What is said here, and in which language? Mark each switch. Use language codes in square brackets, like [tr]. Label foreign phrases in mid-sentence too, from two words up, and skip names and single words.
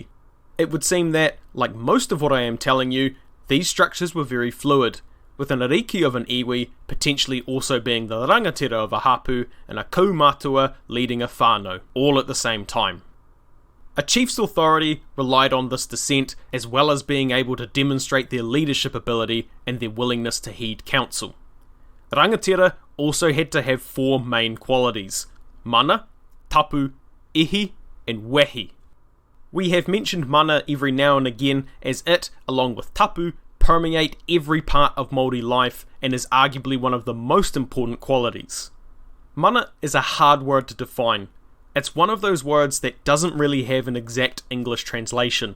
[en] It would seem that, like most of what I am telling you, these structures were very fluid, with an ariki of an iwi potentially also being the rangatira of a hapu and a kaumatua leading a whānau, all at the same time. A chief's authority relied on this descent, as well as being able to demonstrate their leadership ability and their willingness to heed counsel. Rangatira also had to have four main qualities: [mi] mana, tapu, ihi, and wehi. [en] We have mentioned mana every now and again, as it, along with tapu, permeate every part of Māori life and is arguably one of the most important qualities. Mana is a hard word to define. It's one of those words that doesn't really have an exact English translation.